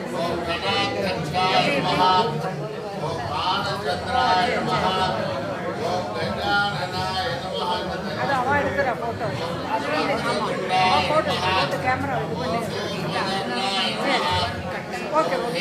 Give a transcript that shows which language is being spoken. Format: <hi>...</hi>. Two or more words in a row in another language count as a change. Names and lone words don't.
<sa>गणाध्यक्षाय नमः ओम प्राणचंद्राय नमः ओम गजाननाय नमः</sa> <ta>அது அவா எடுக்கிற</ta> <en>photo camera</en> <ta>இது பண்ணி</ta> <en>okay okay</en>